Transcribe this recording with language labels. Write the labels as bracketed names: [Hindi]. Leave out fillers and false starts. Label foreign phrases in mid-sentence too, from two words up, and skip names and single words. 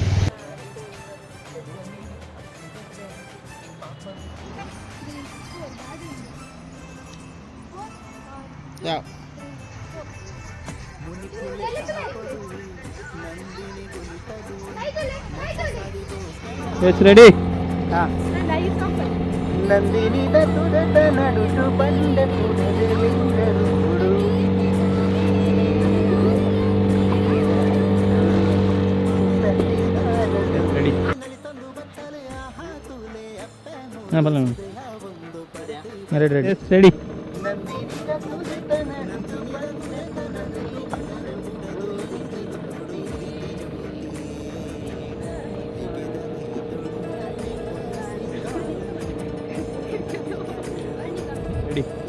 [English] Yeah. It's ready. Yeah. [Tulu] ನಂದಿನಿ ತುಡದ ನಡುಟು ಬಂದ ಪುಡದೆಂದರು [English] Ready. Ready. Yes, ready. Ready.